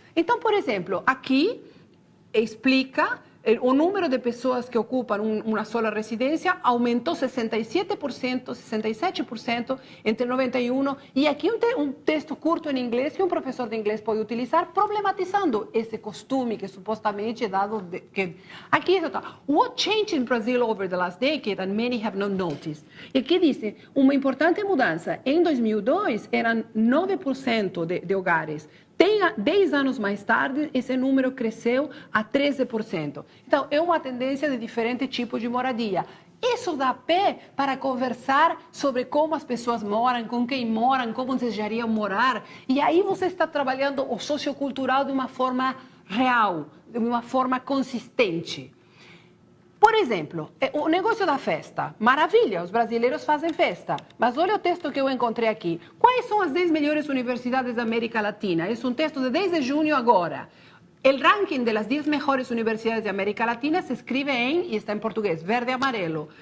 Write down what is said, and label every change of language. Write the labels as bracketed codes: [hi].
[pt] Então, por exemplo, aqui explica o número de pessoas que ocupam uma sola residência aumentou 67%, 67% entre 91, e aqui um texto curto em inglês que um professor de inglês pode utilizar, problematizando esse costume que supostamente é dado. Aqui está: [en] what changed in Brazil over the last decade and many have not noticed. [pt] E aqui diz: uma importante mudança. Em 2002 eram 9% de hogares. 10 anos mais tarde, esse número cresceu a 13%. Então, é uma tendência de diferente tipo de moradia. Isso dá pé para conversar sobre como as pessoas moram, com quem moram, como desejariam morar. E aí você está trabalhando o sociocultural de uma forma real, de uma forma consistente. Por exemplo, o negócio da festa. Maravilha, os brasileiros fazem festa. Mas olha o texto que eu encontrei aqui. Quais são as 10 melhores universidades da América Latina? Esse é um texto de 10 de junho agora. [es] El ranking de las 10 mejores universidades de América Latina se escribe y está en portugués, verde-amarelo.